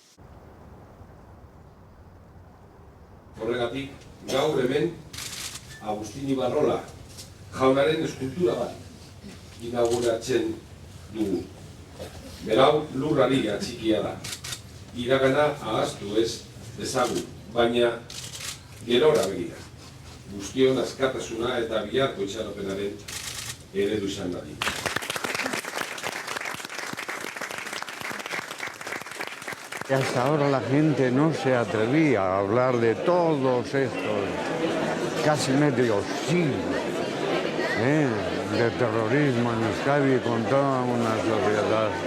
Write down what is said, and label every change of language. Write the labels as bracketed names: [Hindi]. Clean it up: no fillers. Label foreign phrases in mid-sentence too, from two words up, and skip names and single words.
[Basque] Horregatik, gaur hemen Agustin Ibarrola jaunaren eskultura bat inauguratzen dugu. Berau lurrari atxikia da. Iragana ahaztu ez dezagun, baina gerora begira. Guztion askatasuna eta biharko itxaropenaren eredu izan dadin. [Spanish] Y hasta ahora la gente no se atrevía a hablar de todos estos casi medio siglos de terrorismo en Euskadi con toda una sociedad.